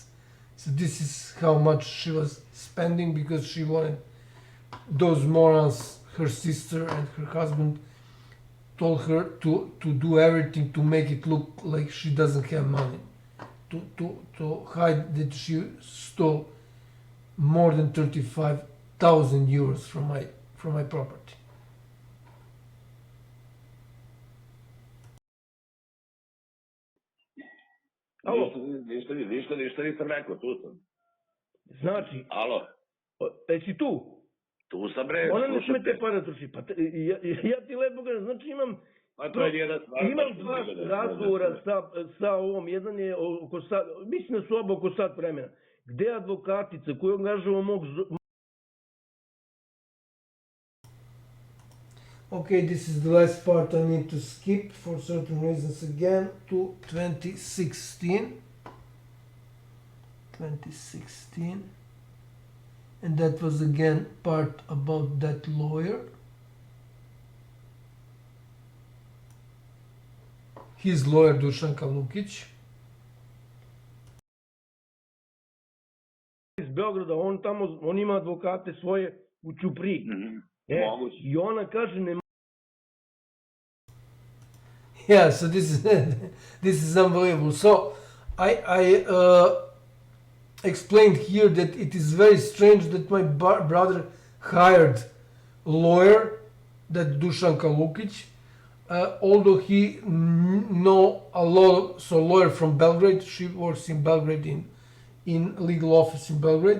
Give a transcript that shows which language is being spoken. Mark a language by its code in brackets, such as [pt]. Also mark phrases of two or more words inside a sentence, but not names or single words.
[en] So this is how much she was spending, because she wanted those morons, her sister and her husband, told her to do everything to make it look like she doesn't have money, to hide that she stole more than 35,000 euros from my property. [sr] Ništa nisam rekao, tu sam. Znači, Alo? Jesi tu? Tu sam bre, Ona ne sme slušajte. te pare troši. Pa ja ti lepo kažem, znači imam dva razgovora sa ovom, jedan je oko sat, mislim da su oba oko sat vremena, gde advokatica koju angažava mog... [en] Okay, this is the last part I need to skip for certain reasons again to 2016. And that was again part about that lawyer. His lawyer Dušanka Lukić. [sr] Iz Beograda, on ima advokate svoje u Ćupriji. I ona kaže ne... [en] Yeah, so this is unbelievable. So I explained here that it is very strange that my brother hired a lawyer, that Dušanka Lukić, although he know a lot, so lawyer from Belgrade, she works in Belgrade in legal office in Belgrade.